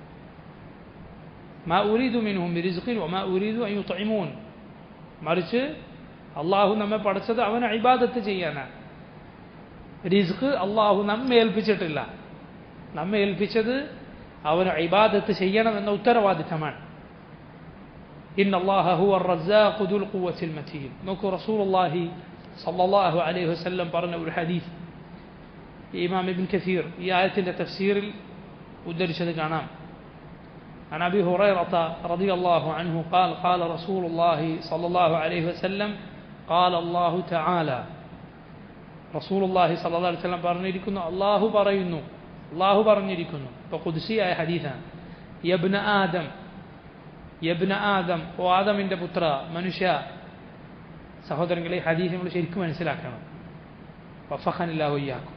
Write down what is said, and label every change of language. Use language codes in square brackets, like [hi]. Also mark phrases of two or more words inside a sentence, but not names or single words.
[ar] ما أريد منهم من رزق وما أريد أن يطعمون. [ml] മറിച്ച് അള്ളാഹു നമ്മെ പഠിച്ചത് അവനെ ഇബാദത്ത് ചെയ്യാനാണ്. റിസ്ക് അള്ളാഹു നമ്മെ ഏൽപ്പിച്ചിട്ടില്ല. നമ്മെ ഏൽപ്പിച്ചത് അവന് ഇബാദത്ത് ചെയ്യണമെന്ന ഉത്തരവാദിത്തമാണ്. [ar] إن الله هو الرزاق ذو القوة المتين. [ml] നോക്കൂ [ar] رسول الله صلى الله عليه وسلم [ml] പറഞ്ഞ ഒരു ഹദീസ് ഇമാം ഇബ്ൻ കസീർ ഈ ആയത്തിന്റെ തഫ്സീറിൽ ഉദ്ധരിച്ചത് കാണാം. [ar] عن أبي هريرة رضي الله عنه قال قال رسول الله صلى الله عليه وسلم قال الله تعالى رسول الله صلى الله عليه وسلم [ml] പറഞ്ഞിരിക്കുന്നു അല്ലാഹു പറഞ്ഞിരിക്കുന്നു ഇപ്പോൾ ഖുദ്സിയായ ഹദീസാണ്. [ar] يا ابن آدم [ml] ഓ ആദമിൻ്റെ പുത്ര മനുഷ്യ. സഹോദരങ്ങളെ ഹദീസ് നമ്മൾ ശരിക്കും മനസ്സിലാക്കണം. [ar] وفقني الله وإياكم.